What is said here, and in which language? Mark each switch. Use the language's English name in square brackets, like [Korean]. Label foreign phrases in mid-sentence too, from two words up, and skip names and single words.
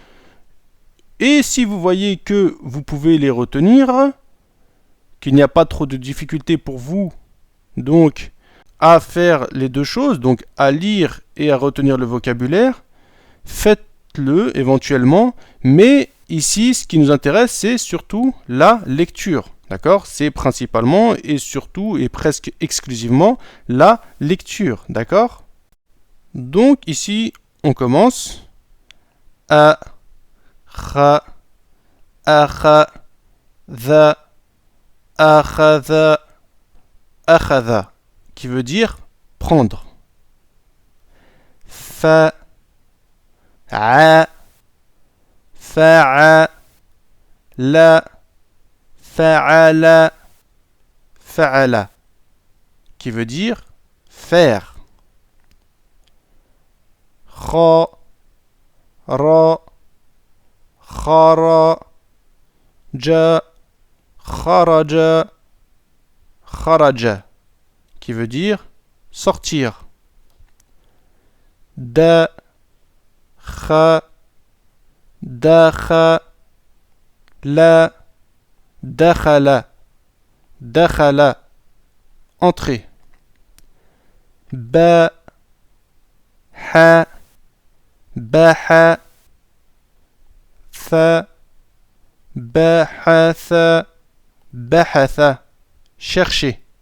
[French] Et si vous voyez que vous pouvez les retenir, qu'il n'y a pas trop de difficultés pour vous, donc à faire les deux choses, donc à lire et à retenir le vocabulaire, faites-le éventuellement, mais ici ce qui nous intéresse c'est surtout la lecture, d'accord? C'est principalement et surtout et presque exclusivement la lecture, d'accord? Donc ici on commence. [Arabic] أ، خ، أخ، ذ، أخذ، أخذ, [French] qui veut dire prendre. [Arabic] ف، ع، فع، ل، فعل، فعل, [French] qui veut dire faire. [Arabic] خ، ر، خر، ج، خرج، خرج, [French] qui veut dire sortir. [Arabic] د، خ، دخ، ل، دخل، دخل, entrer. ب، ح، بح، ف، بحث، بحث, chercher.